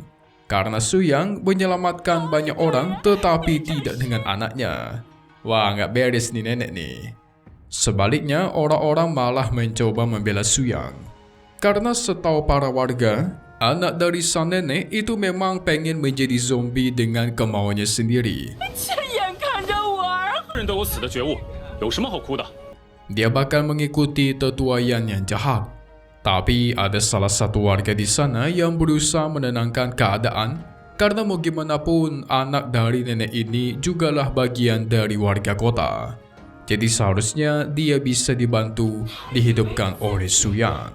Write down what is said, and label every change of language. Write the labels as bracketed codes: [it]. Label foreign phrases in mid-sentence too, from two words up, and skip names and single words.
[id] Karena Su Yang menyelamatkan banyak orang tetapi tidak dengan anaknya. Wah gak beres nih nenek nih. Sebaliknya, orang-orang malah mencoba membela Su Yang. Karena setahu para warga, anak dari sang nenek itu memang pengen menjadi zombie dengan kemauannya sendiri. [zh] 亲眼看着我儿人都有死的觉悟，有什么好哭的？ [id] Dia bakal mengikuti tetuaian yang jahat. Tapi ada salah satu warga di sana yang berusaha menenangkan keadaan karena mau gimana pun anak dari nenek ini jugalah bagian dari warga kota. Jadi seharusnya dia bisa dibantu dihidupkan oleh Su Yang.